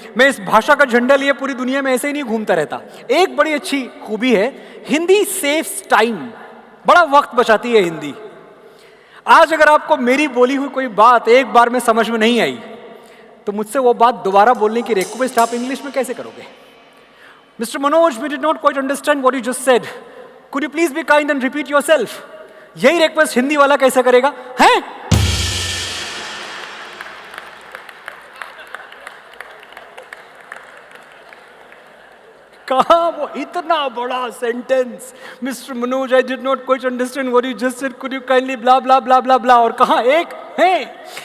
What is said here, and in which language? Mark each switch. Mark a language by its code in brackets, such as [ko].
[hi] मैं इस भाषा का झंडा लिए पूरी दुनिया में ऐसे ही नहीं घूमता रहता। एक बड़ी अच्छी खूबी है, [en] Hindi saves time, [hi] बड़ा वक्त बचाती है हिंदी। आज अगर आपको मेरी बोली हुई कोई बात एक बार में समझ में नहीं आई तो मुझसे वो बात दोबारा बोलने की रिक्वेस्ट आप इंग्लिश में कैसे करोगे? [en] Mr. Manoj, we did not quite understand what you just said. Could you please be kind and repeat yourself? [hi] यही रिक्वेस्ट हिंदी वाला कैसे करेगा? हैं? कहा वो इतना बड़ा sentence, [en] mister Manoj, I did not quite understand what you just said, could you kindly blah blah [hi] ब्ला ब्ला ब्ला, और कहा एक है।